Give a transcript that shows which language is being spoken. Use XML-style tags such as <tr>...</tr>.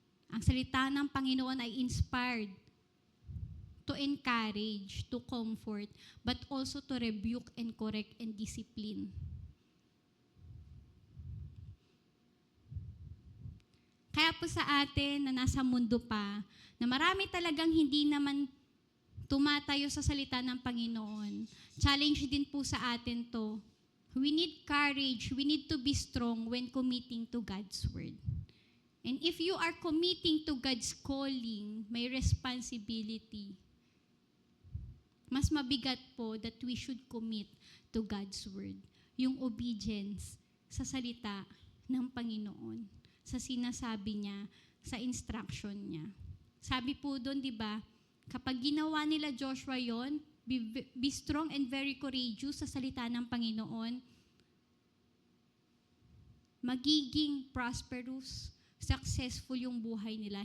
<tl>Ang salita ng Panginoon ay</tl> <en>inspired to encourage, to comfort, but also to rebuke and correct and discipline.</en> <tl>Kaya po sa atin na nasa mundo pa, na marami talagang hindi naman tumatayo sa salita ng Panginoon. Challenge din po sa atin to.</tl> <en>We need courage. We need to be strong when committing to God's word. And if you are committing to God's calling, may responsibility.</en> <tl>Mas mabigat po</tl> <en>that we should commit to God's word.</en> <tl>Yung obedience sa salita ng Panginoon, sa sinasabi niya, sa instruction niya. Sabi po doon, di ba, kapag ginawa nila Joshua yon,</tl> <en>be strong and very courageous</en> <tl>sa salita ng Panginoon, magiging</tl> <en>prosperous, successful</en> <tl>yung buhay nila.</tl>